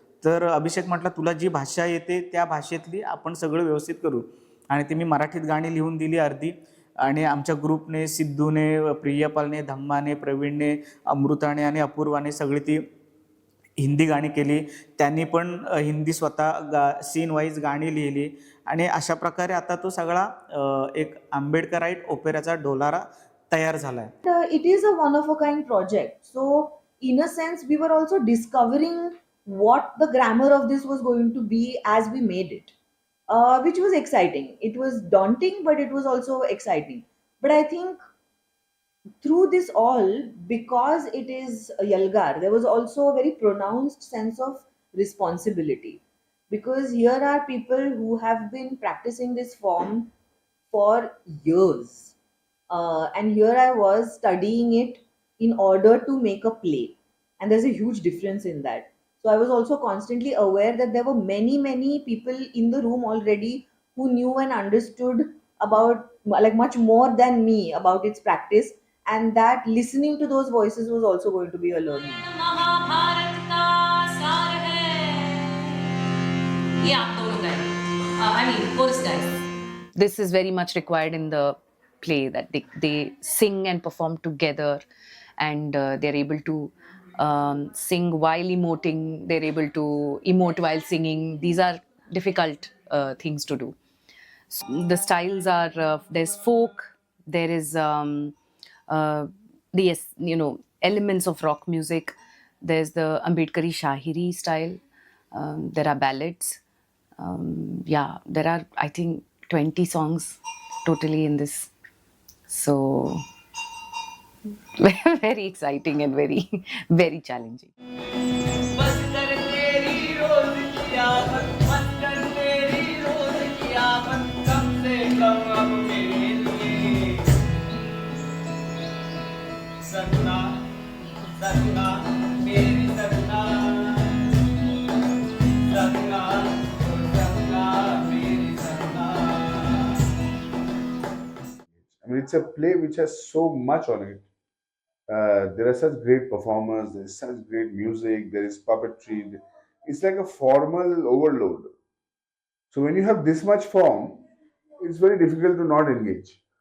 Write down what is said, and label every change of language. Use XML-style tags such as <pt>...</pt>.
<mr>तर अभिषेक म्हटला तुला जी भाषा येते त्या भाषेतली आपण सगळं व्यवस्थित करू, आणि ती मी मराठीत गाणी लिहून दिली अर्धी, आणि आमच्या ग्रुपने, सिद्धूने, प्रियपालने, धम्माने, प्रवीणने, अमृताने आणि अपूर्वाने सगळी ती हिंदी गाणी केली. त्यांनी पण हिंदी स्वतः सीन वाईज गाणी लिहिली, आणि अशा प्रकारे आता तो सगळा एक आंबेडकराईट ओपेराचा डोलारा तयार झाला आहे.</mr> <en>It is a one of a kind project. So in a sense we were also discovering what the grammar of this was going to be as we made it, which was exciting. It was daunting, but it was also exciting. But I think through this all, because it is Yalgar, there was also a very pronounced sense of responsibility, because here are people who have been practicing this form for years, and here I was studying it in order to make a play, and there's a huge difference in that. So I was also constantly aware that there were many people in the room already who knew and understood about, like, much more than me about its practice, and that listening to those voices was also going to be a learning.</en> <hi>Mahabharat का सार है, ये आप दोनों guys,</hi> <en>I mean chorus guys. This is very much required in the play, that they sing and perform together, and they're able to sing while emoting, they're able to emote while singing. These are difficult things to do. So the styles are, there's folk, there is the elements of rock music, there's the Ambedkari Shahiri style, there are ballads. There are, I think, 20 songs totally in this. So Very exciting and very challenging.</en> <hi>बस कर तेरी रोज की आफत, बस कर तेरी रोज की आफत, कम से कम अब मेरे लिए सजना, सजना मेरी सजना, सजना सजना मेरी सजना.</hi> <en>I mean, it's a play which has so much on it. There are such great performers, there is such great music, there is puppetry. It's like a formal overload. So when you have this much form, it's very difficult to not engage.</en>